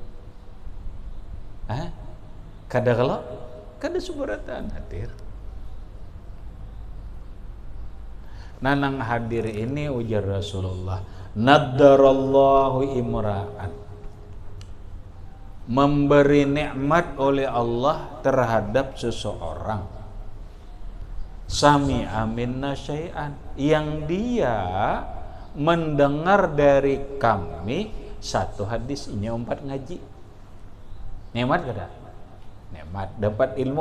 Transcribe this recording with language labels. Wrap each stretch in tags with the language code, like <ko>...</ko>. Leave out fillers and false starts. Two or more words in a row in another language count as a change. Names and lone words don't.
<bjn>Kada kalau kada sabarataan hadir. Nanang hadir ini ujar Rasulullah,</bjn> <ar>نضر الله امرأ,</ar> <bjn>memberi nikmat oleh Allah terhadap seseorang,</bjn> <ar>سمع منا شيئا,</ar> <bjn>yang dia mendengar dari kami satu hadis, ini 4 ngaji. Nikmat kada? Nikmat, dapat ilmu.</bjn>